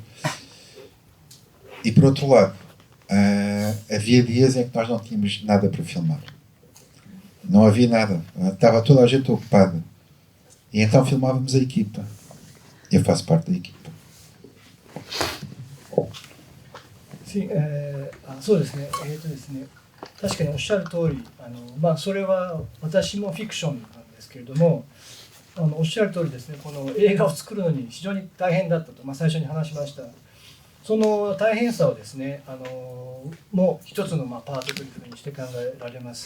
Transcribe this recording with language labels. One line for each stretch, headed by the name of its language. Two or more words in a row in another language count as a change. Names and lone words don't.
Portuguese: E, por outro lado, havia dias em que nós não tínhamos nada para filmar. Não havia nada. Estava toda a gente ocupada. E então filmávamos a equipa. Eu faço parte da equipa. Sim,
Japanese: そうですね。ですね。確かにおっしゃる通り、それは私もフィクションなんですけれども、おっしゃる通りですね。この映画を作るのに非常に大変だったと、最初に話しました。その大変さをですね、もう一つのパートというふうにして考えられます。